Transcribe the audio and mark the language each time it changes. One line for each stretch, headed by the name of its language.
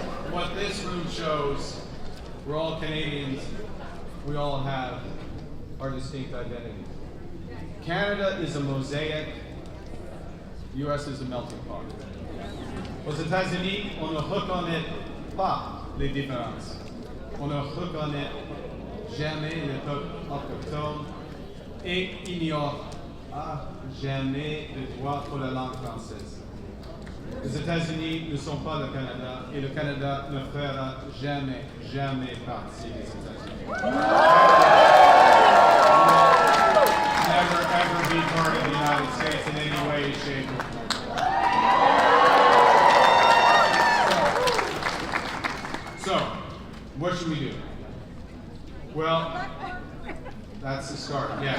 English: What this room shows, we're all Canadians, we all have our distinct identities. Canada is a mosaic, US is a melting pot.
French: Aux États-Unis, on ne reconnaît pas les différences. On ne reconnaît jamais les peuples autochtones et ignore jamais le droit pour la langue française. Les États-Unis ne sont pas le Canada et le Canada ne fera jamais, jamais partie des États-Unis.
English: Never ever be part of the United States in any way, shape, or form. So, what should we do? Well, that's the start, yes.